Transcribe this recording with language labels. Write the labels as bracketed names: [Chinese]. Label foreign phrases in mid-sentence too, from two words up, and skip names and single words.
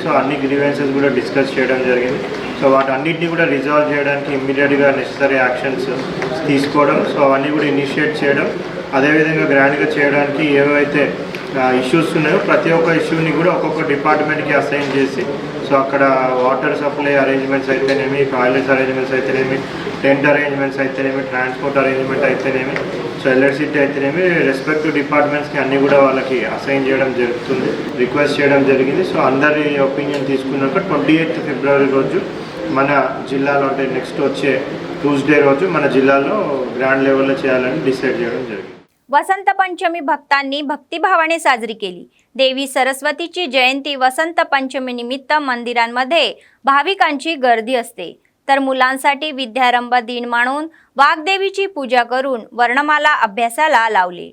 [Telugu] సో అన్ని గ్రీవెన్సెస్ కూడా డిస్కస్ చేయడం జరిగింది. సో వాటన్నిటిని కూడా రిజాల్వ్ చేయడానికి [English] immediately necessary actions [Telugu] తీసుకోవడం, సో అవన్నీ కూడా ఇనిషియేట్ చేయడం, అదేవిధంగా గ్రాండ్గా చేయడానికి ఏవైతే ఇష్యూస్ ఉన్నాయో ప్రతి ఒక్క ఇష్యూని కూడా ఒక్కొక్క డిపార్ట్మెంట్కి అసైన్ చేసి సో అక్కడ [English] water supply arrangements [Telugu] అయితేనేమి, [English] toilets arrangements [Telugu] అయితేనేమి, [English] tent arrangements [Telugu] అయితేనేమి, [English] transport arrangement [Telugu] అయితేనేమి, సో ఎలక్ట్రిసిటీ అయితేనేమి [English] respective departments [Telugu] అన్నీ కూడా వాళ్ళకి అసైన్ చేయడం జరుగుతుంది, రిక్వెస్ట్ చేయడం జరిగింది. సో అందరి ఒపీనియన్ తీసుకున్నాక 28 ఫిబ్రవరి రోజు మన జిల్లాలో అంటే నెక్స్ట్ వచ్చే ట్యూస్డే రోజు మన జిల్లాలో [English] grand level [Telugu] చేయాలని డిసైడ్ చేయడం జరిగింది. [Marathi] वसंत पंचमी भक्तांनी भक्तिभावाने साजरी केली. देवी सरस्वतीची जयंती वसंत पंचमी निमित्त मंदिरांमध्ये भाविकांची गर्दी असते. तर मुलांसाठी विद्यारंभ दिन म्हणून वाग्देवीची पूजा करून वर्णमाला अभ्यासाला लावले.